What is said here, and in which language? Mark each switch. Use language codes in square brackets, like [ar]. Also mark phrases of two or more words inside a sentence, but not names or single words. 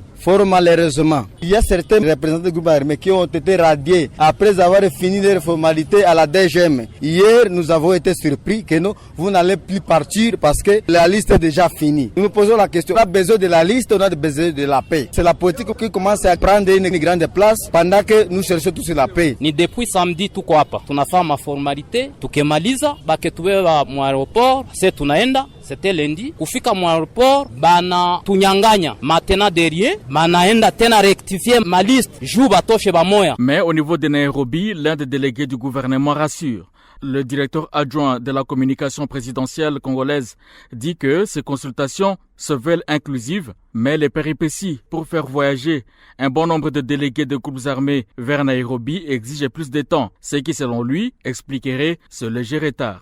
[fr] Fort malheureusement, il y a certains représentants des groupes armés qui ont été radiés après avoir fini leur formalité à la DGM. Hier, nous avons été surpris que non, vous n'allez plus partir parce que la liste est déjà finie. Nous nous posons la question, on a besoin de la liste, on a besoin de la paix. C'est la politique qui commence à prendre une grande place pendant que nous cherchons tous la paix. [sw] Ni [fr] depuis samedi [sw] tuko hapa. Tunafanya formalite, tukemaliza, baketubeba mu aeroport, se tunaenda. [fr] C'était lundi. [sw] Kufika mu aeroport, bana tunyanganya. [fr] Maintenant derrière, [sw] banaenda tena [fr] rectifier ma liste. [sw] Jou batoshe bamoya. [fr] Mais au niveau de Nairobi, l'un des délégués du gouvernement rassure. Le directeur adjoint de la communication présidentielle congolaise dit que ces consultations se veulent inclusives, mais les péripéties pour faire voyager un bon nombre de délégués de groupes armés vers Nairobi exigent plus de temps, ce qui selon lui expliquerait ce léger retard.